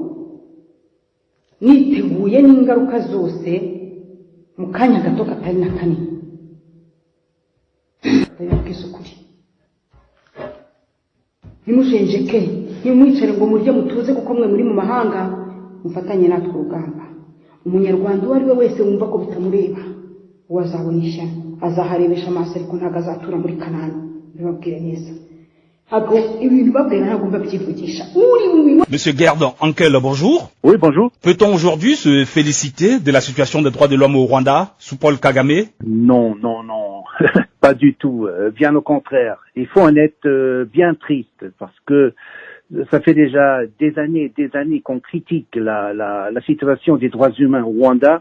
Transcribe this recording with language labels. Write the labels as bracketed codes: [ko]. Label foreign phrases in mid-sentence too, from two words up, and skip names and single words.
[rw] niteguye n'ingaruka zose mu kanya gato katari na kanini ndabibwiza ukuri ntimujenjeke ntimwicare ngo murye mutuze kuko mwe muri mu mahanga mufatanye natwe urugamba umunyarwanda uwo ari we wese wumva ko bitamureba uwo azabona ishyano azaharebesha amaso ariko ntabwo azatura muri Kanani bibabwire neza ntabwo ibintu babwira ntabwo mbabyivugisha [fr] Monsieur Gerdon Ankel, bonjour. Oui, bonjour. Peut-on aujourd'hui se féliciter de la situation des droits de l'homme au Rwanda sous Paul Kagame? Non. Pas du tout. Bien au contraire. Il faut en être bien triste parce que ça fait déjà des années qu'on critique la situation des droits humains au Rwanda.